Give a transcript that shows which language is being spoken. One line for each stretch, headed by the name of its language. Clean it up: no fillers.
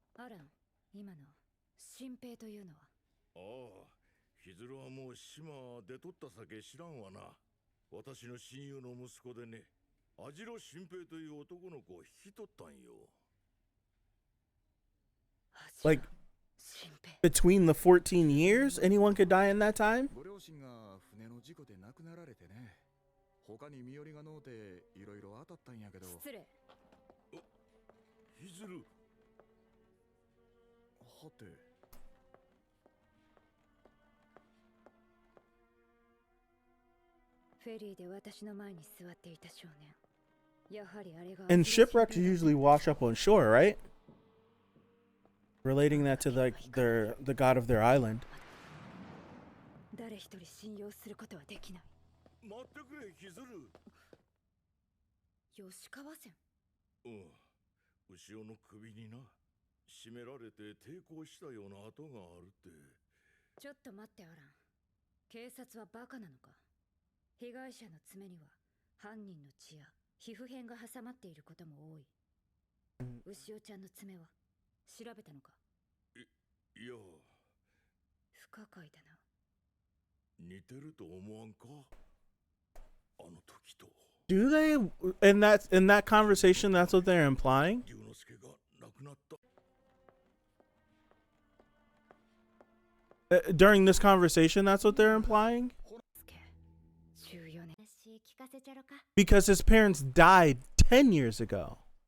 Japanese: アラン、今の新平というのは。ああ、ひずるはもう島出とった酒知らんわな。私の親友の息子でね、網代新平という男の子を引き取ったんよ。
English: Like, between the 14 years, anyone could die in that time?
Japanese: ご両親が船の事故で亡くなられてね。他に身寄りがのうていろいろ当たったんやけど。失礼。ひずる。はて。フェリーで私の前に座っていた少年。やはりあれが。
English: And shipwrecks usually wash up on shore, right? Relating that to like the god of their island.
Japanese: 誰一人信用することはできない。待ってくれ、ひずる。吉川線。うん。後ろの首にな、絞められて抵抗したような跡があるって。ちょっと待って、アラン。警察はバカなのか。被害者の爪には犯人の血や皮膚片が挟まっていることも多い。牛尾ちゃんの爪は調べたのか。いや、不可解だな。似てると思わんか、あの時と。
English: Do they in that conversation? That's what they're implying.
Japanese: 龍之介が亡くなった。
English: During this conversation, that's what they're implying. Because his parents died 10 years ago.